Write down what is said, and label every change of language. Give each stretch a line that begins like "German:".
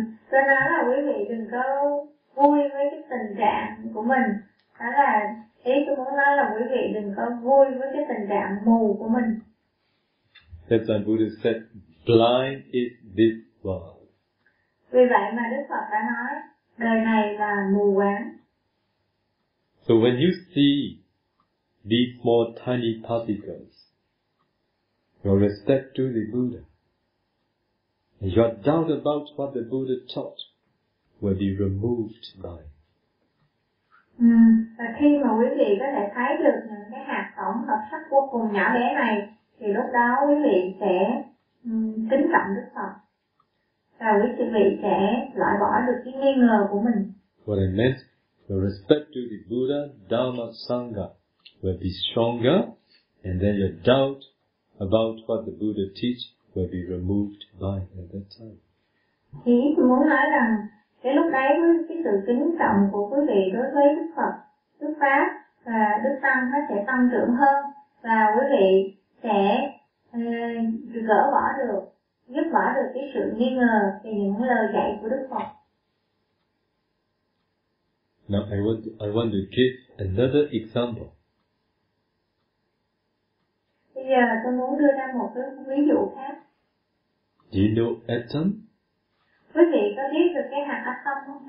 Vietnamese: Tôi nói là quý vị đừng có vui với cái tình trạng của mình. Đó là ý tôi muốn nói là quý vị đừng có vui với cái tình trạng mù của mình.
English: That's why Buddha said, blind is this world.
Vietnamese: Vì vậy mà Đức Phật đã nói, đời này là mù quáng.
English: So when you see these small tiny particles, your respect to the Buddha, and your doubt about what the Buddha taught will be removed by.
Vietnamese: Và khi mà quý vị có thể thấy được những cái hạt tổng hợp sắc vô cùng nhỏ bé này, thì lúc đó quý vị sẽ kính trọng Đức Phật. Và quý vị sẽ loại bỏ được cái nghi ngờ của mình.
English: What I meant, the respect to the Buddha, Dharma, Sangha will be stronger, and then your doubt about what the Buddha teach will be removed by at that time.
Vietnamese: Thì tôi muốn nói rằng cái lúc đấy với cái sự kính trọng của quý vị đối với Đức Phật, Đức Pháp và Đức Tăng nó sẽ tăng trưởng hơn và quý vị sẽ gỡ bỏ được, giúp bỏ được cái sự nghi ngờ về những lời dạy của Đức Phật.
English: Now I want to give another example.
Vietnamese: Bây giờ tôi muốn đưa ra một cái ví dụ khác.
English: Do you know atom?
Vietnamese: Quý vị có biết được cái hạt atom không?